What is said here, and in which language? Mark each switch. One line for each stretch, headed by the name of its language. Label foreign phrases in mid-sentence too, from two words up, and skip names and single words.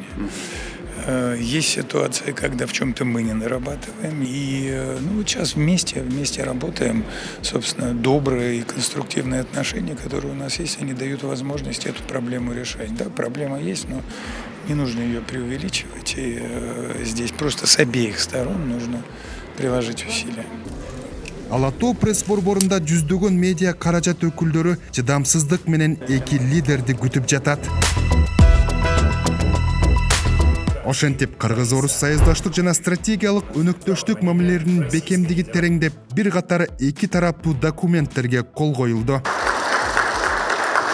Russian: Есть ситуация, когда в чем-то мы не нарабатываем, и вот сейчас вместе работаем, собственно, добрые и конструктивные отношения, которые у нас есть, они дают возможность эту проблему решать. Да, проблема есть, но не нужно ее преувеличивать, и здесь просто с обеих сторон нужно приложить усилия.
Kyrgyz: Алатоо пресс борборунда жүздөгөн медиа каражат өкүлдөрү чыдамсыздык менен эки лидерди күтүп жатат. Ошентип кыргыз-орус саясдаштык жана стратегиялык өнөктөштүк мамилелеринин бекемдиги тереңдеп, бир катар эки тараптуу документтерге кол коюлду.